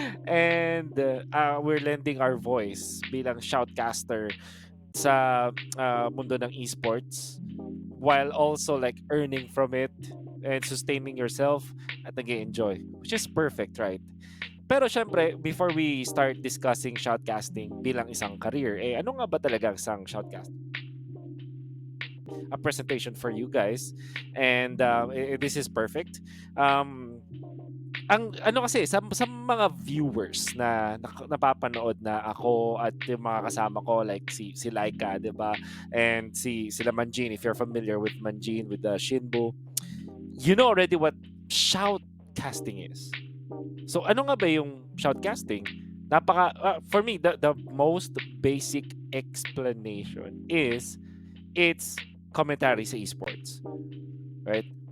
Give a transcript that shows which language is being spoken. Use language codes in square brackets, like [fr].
[en] And we're lending our voice [tl] bilang shoutcaster sa mundo ng esports [en] while also like earning from it and sustaining yourself [tl] at nag-enjoy, [en] which is perfect, right? [tl] Pero siyempre, [en] before we start discussing shoutcasting [tl] bilang isang career, eh ano nga ba talaga isang shoutcast? [en] A presentation for you guys, and this is perfect. [tl] Um, ang ano kasi sa mga viewers na napapanood na ako at yung mga kasama ko like si Laika, 'di ba? [en] And sila Manjin, if you're familiar with Manjin with the Shinbu, you know already what shoutcasting is. [tl] So ano nga ba yung shoutcasting? [en] For me, the most basic explanation is it's commentary sa esports, right?